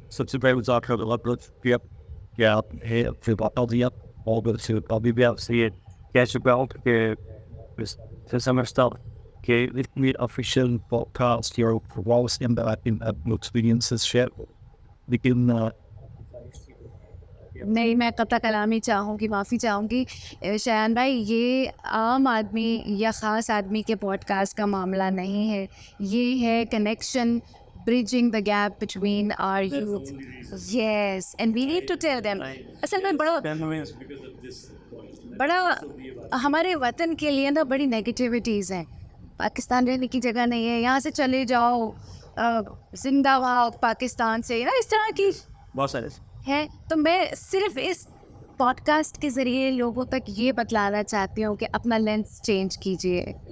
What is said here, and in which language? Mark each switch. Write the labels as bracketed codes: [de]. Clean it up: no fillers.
[ur] سب سے پہلے آپ کا بہت بہت شکریہ کہ آپ نے اپنے بتا دیا، اور ابھی بھی آپ سے یہ کہہ چکا ہوں کہ سمجھتا ہوں کہ اتنی آفیشیل پوڈ کاسٹ یا پروگرامس کے اندر آپ اپنے ایکسپیرینسز شیئر، لیکن نہیں، میں قطع کلامی چاہوں گی، معافی چاہوں گی. شایان بھائی، یہ عام آدمی یا خاص آدمی کے پوڈ کاسٹ کا معاملہ نہیں ہے، یہ ہے connection, [en] bridging the gap between our youth. Yes, and we need to tell them. [ur] اصل میں بڑا ہمارے وطن کے لیے نا بڑی نیگیٹیوٹیز ہیں. پاکستان رہنے کی جگہ نہیں ہے، یہاں سے چلے جاؤ، زندہ بھاگ پاکستان سے، نا اس طرح کی بہت سارے ہے. تو میں صرف اس پوڈ کاسٹ کے ذریعے لوگوں تک یہ بتلانا چاہتی ہوں کہ اپنا لینس چینج کیجیے.